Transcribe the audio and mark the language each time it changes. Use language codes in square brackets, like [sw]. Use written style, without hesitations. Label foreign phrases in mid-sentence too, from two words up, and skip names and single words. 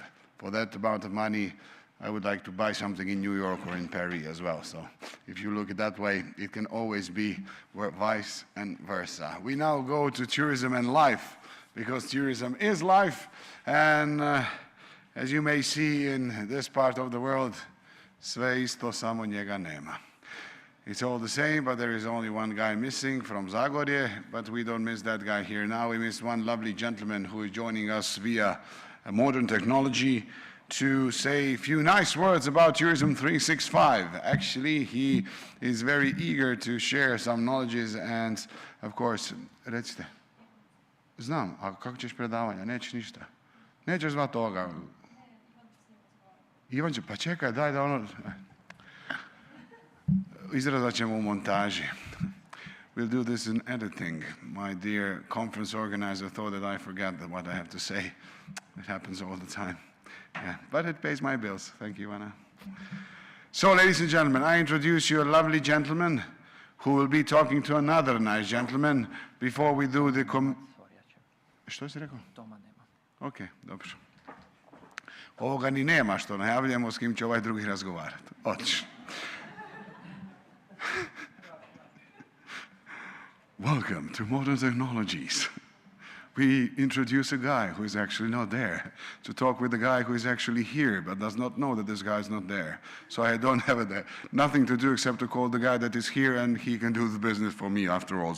[en] For that amount of money, I would like to buy something in New York or in Paris as well. So if you look at that way, it can always be vice and versa. We now go to tourism and life, because tourism is life. And as you may see in this part of the world, [hr] sve isto, samo njega nema. [en] It's all the same, but there is only one guy missing from Zagorje, but we don't miss that guy here now. We miss one lovely gentleman who is joining us via modern technology to say a few nice words about Turizam 365. Actually, he is very eager to share some knowledges and, of course, recite. [hr] Znam, a kako ćeš predavanja? Nećeš ništa. Nećeš zvat toga. Ivan će, pa čekaj, daj da ono... Izrazat ćemo u montaži. [en] We'll do this in editing. My dear conference organizer thought that I forgot what I have to say. It happens all the time. Yeah, but it pays my bills. Thank you, Anna. So, ladies and gentlemen, I introduce you a lovely gentleman who will be talking to another nice gentleman before we do the... [hr] Što si rekao? Toma nema. Ok, dobro. Ovoga ni nema što najavljamo, s kim će ovaj drugi razgovarati. Odlično. [en] Welcome to Modern Technologies. We introduce a guy who is actually not there to talk with the guy who is actually here but does not know that this guy is not there. So I don't have nothing to do except to call the guy that is here, and he can do the business for me after all.